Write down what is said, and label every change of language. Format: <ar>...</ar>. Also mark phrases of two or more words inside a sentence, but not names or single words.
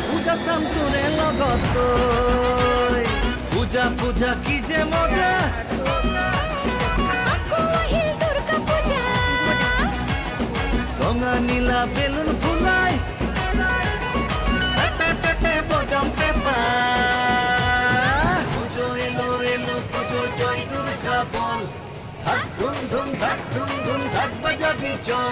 <bn>পূজা পূজা কি যে মজা,</bn> <as>ৰঙা নীলা বেলুন ফুলাই বজাম পেপা।</as> <bn>পুজো এলো এলো পুজো জয় দুর্গা বল, ধাক ধুম ধুম ধাক ধুম ধুম ধাক বাজাবি চল।</bn>